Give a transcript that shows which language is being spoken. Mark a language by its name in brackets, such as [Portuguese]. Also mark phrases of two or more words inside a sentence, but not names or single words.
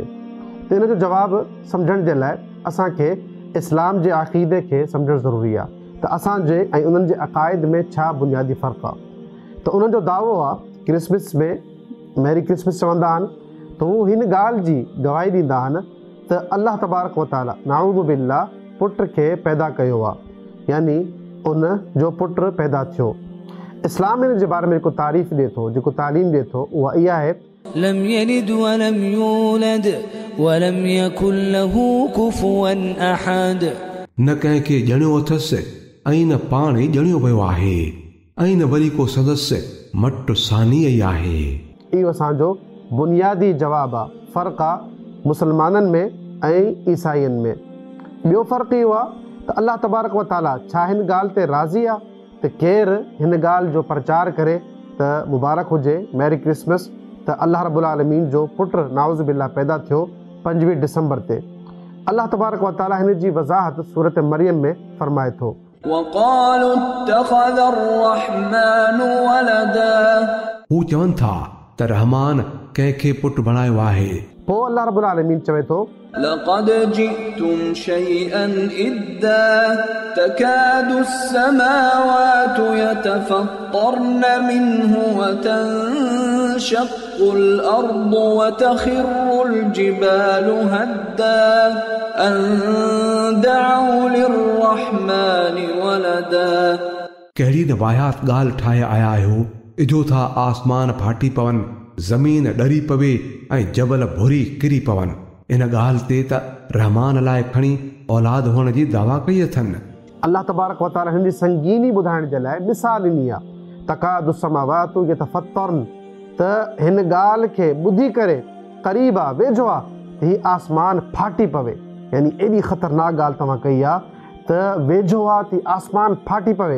[Sindhi] त इन जो जवाबु सम्झण जे लाइ असांखे इस्लाम जे अक़ीदे खे सम्झणु ज़रूरी आहे त असांजे ऐं उन्हनि जे अक़ाइद में छा बुनियादी फ़र्क़ु आहे। त उन्हनि जो दावो आहे क्रिसमस में [English] Merry Christmas [Sindhi] चवंदा आहिनि त हू हिन ॻाल्हि जी गवाही ॾींदा आहिनि त [Arabic] الله تبارك وتعالى نعوذ بالله [Sindhi] पुट खे पैदा कयो आहे, यानी उन जो पुट पैदा थियो। इस्लाम इन जे बारे में जेको तारीफ़ ॾिए थो, जेको तालीम ॾिए थो, उहा इहा आहे [Arabic] لم يلد ولم يولد ولم يكن له كفوا أحد. [Sindhi] न कंहिंखे ॼणियो अथसि ऐं न पाण ई ॼणियो वियो आहे ऐं न वरी को सदस्य मट सानीअ ई आहे। इहो असांजो बुनियादी जवाबु आहे। फ़र्क़ु आहे मुसलमाननि में ऐं ईसाइनि में। ॿियो फ़र्क़ु इहो आहे त [Arabic] الله تبارك وتعالى [Sindhi] छा हिन ॻाल्हि ते राज़ी आहे त केरु हिन ॻाल्हि जो प्रचार करे त मुबारक हुजे [English] Merry Christmas [Sindhi] त [Arabic] الله رب العالمين [Sindhi] जो पुटु [Arabic] نعوذ بالله [Sindhi] पैदा थियो 25 डिसंबर ते। [Arabic] الله تبارك وتعالى [Sindhi] हिन जी वज़ाहत सूरत मरियम में फरमाए थो [Arabic] وقالوا اتخذ الرحمن ولدا. [Sindhi] हू चवनि था त रहमान कंहिंखे पुटु बणायो आहे। पोइ [Arabic] الله رب العالمين [Sindhi] चवे थो [Arabic] لقد جئتم شيئا إدا تكاد السماوات يتفطرن منه وتنشق الأرض وتخر الجبال هدا أن دعوا للرحمن ولدا. [Sindhi] कहिड़ी न वाहियात ॻाल्हि ठाहे आया आहियो। इजो था आसमान फाटी पवनि, ज़मीन ॾरी पवे ऐं जबल भुरी किरी पवनि। इन ॻाल्हि ते त रहमान लाइ खणी औलाद हुअण जी दावा कई अथनि। [Arabic] الله تبارك وتعالى [Sindhi] हिन जी संगीनी ॿुधाइण जे लाइ मिसाल ॾिनी आहे। [Arabic] تكاد السماوات يتفطرن, [Sindhi] त हिन ॻाल्हि खे ॿुधी करे क़रीब आहे, वेझो आहे त हीउ आसमान फाटी पवे। यानी एॾी ख़तरनाक ॻाल्हि तव्हां कई आहे त वेझो आहे त आसमान फाटी पवे।